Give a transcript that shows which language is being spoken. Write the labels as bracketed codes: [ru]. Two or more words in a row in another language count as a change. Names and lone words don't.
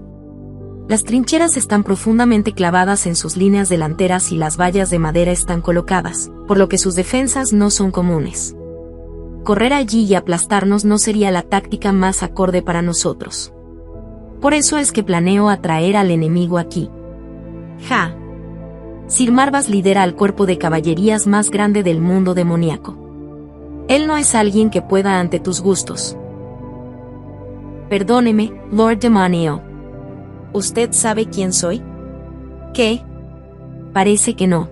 [es] Las trincheras están profundamente clavadas en sus líneas delanteras y las vallas de madera están colocadas, por lo que sus defensas no son comunes. Correr allí y aplastarnos no sería la táctica más acorde para nosotros. Por eso es que planeo atraer al enemigo aquí. Ja. Sir Marvas lidera al cuerpo de caballerías más grande del mundo demoníaco. Él no es alguien que pueda ante tus gustos. Perdóneme, Lord Demonio. ¿Usted sabe quién soy? ¿Qué? Parece que no.